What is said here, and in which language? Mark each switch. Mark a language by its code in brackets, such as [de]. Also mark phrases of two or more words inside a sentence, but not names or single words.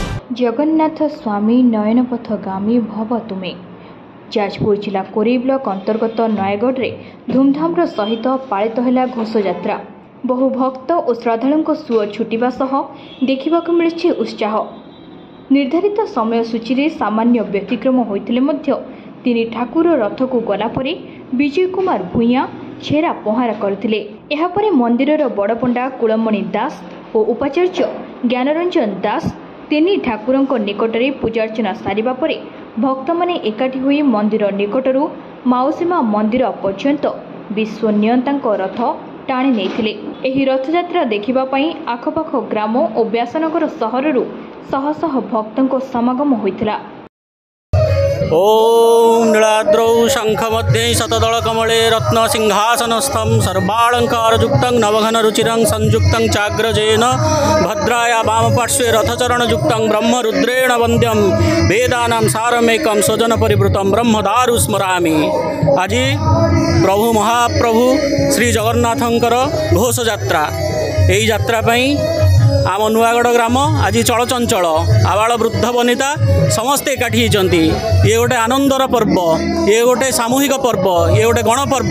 [sa] जगन्नाथ स्वामी नयनपथगामी भव तुमे। [or] ଯାଜପୁର ଜିଲ୍ଲା କୋରେଇ ବ୍ଲକ ଅନ୍ତର୍ଗତ ନୟାଗଡ଼ ରେ ଧୂମଧାମ ସହିତ ପାଳିତ ହେଲା ଘୋଷ ଯାତ୍ରା। ବହୁ ଭକ୍ତ ଓ ଶ୍ରଦ୍ଧାଳୁଙ୍କ ସୁଅ ଛୁଟିବା ସହ ଦେଖିବାକୁ ମିଳିଛି ଉତ୍ସାହ। ନିର୍ଦ୍ଧାରିତ ସମୟ ସୂଚୀ ରେ ସାମାନ୍ୟ ବ୍ୟତିକ୍ରମ ହୋଇଥିଲେ ମଧ୍ୟ ତିନି ଠାକୁର ରଥ କୁ ଗଲା ପରେ ବିଜୟ କୁମାର ଭୂୟାଁ ଛେରା ପହଁରା କରିଥିଲେ। ଏହା ପରେ ମନ୍ଦିରର ବଡ଼ପଣ୍ଡା କୁଳମଣି ଦାସ ଓ ଉପାଚାର୍ଯ୍ୟ ଜ୍ଞାନରଞ୍ଜନ ଦାସ ତିନି ଠାକୁରଙ୍କ ନିକଟରେ ପୂଜାର୍ଚ୍ଚନା ସାରିବା ପରେ ଭକ୍ତ ମାନେ ଏକାଠି ହୋଇ ମନ୍ଦିର ନିକଟରୁ ମାଉସୀମା ମନ୍ଦିର ପର୍ଯ୍ୟନ୍ତ ବିଶ୍ୱ ନିୟନ୍ତାଙ୍କ ରଥ ଟାଣି ନେଇଥିଲେ। ଏହି ରଥଯାତ୍ରା ଦେଖିବା ପାଇଁ ଆଖପାଖ ଗ୍ରାମ ଓ ବ୍ୟାସନଗର ସହରରୁ ଶହ ଶହ ଭକ୍ତଙ୍କ ସମାଗମ ହୋଇଥିଲା। [sa] ओम नीलाद्रौ शंखमध्ये शतदलकमले रत्नसिंहासनस्थं सर्वालंकारयुक्तं नवघन रुचिरं संयुक्तं चाग्रजेन भद्राया वामपार्श्वे रथचरणयुक्तं ब्रह्मरुद्रेण वन्द्यं वेदानां सारमेकं स्वजनपरिवृतं ब्रह्मदारु स्मरामि। [or] ଆଜି ପ୍ରଭୁ ମହାପ୍ରଭୁ ଶ୍ରୀ ଜଗନ୍ନାଥଙ୍କର ଘୋଷ ଯାତ୍ରା। ଏହି ଯାତ୍ରା ପାଇଁ ଆମ ନୂଆଗଡ଼ ଗ୍ରାମ ଆଜି ଚଳଚଞ୍ଚଳ ଆବାଳ ବୃଦ୍ଧ ବନିତା ସମସ୍ତେ ଏକାଠି ହୋଇଛନ୍ତି। ଏ ଗୋଟେ ଆନନ୍ଦର ପର୍ବ, ଏ ଗୋଟେ ସାମୂହିକ ପର୍ବ, ଏ ଗୋଟେ ଗଣପର୍ବ।